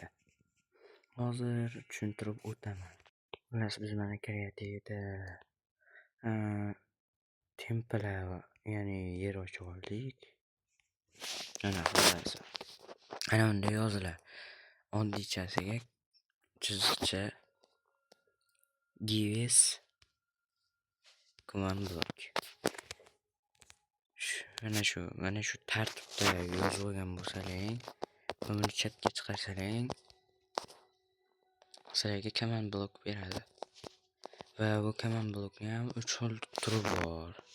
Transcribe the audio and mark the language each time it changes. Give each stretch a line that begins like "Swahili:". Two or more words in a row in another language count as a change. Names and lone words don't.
Uzbek: Hozir tushuntirib o'taman. Xullas biz mana kreativda templalar, ya'ni yer ochib oldik. Xullas. Ana unda yoziladi. Oddiychasiga chiziqcha
English: gives command block.
Uzbek: Mana shu tartibda yozib olgan bo'lsalaring, buni chatga chiqarsalaring, sizlarga
English: command block
Uzbek: beradi. Va bu
English: command blockni
Uzbek: ham 3 xil turi bor.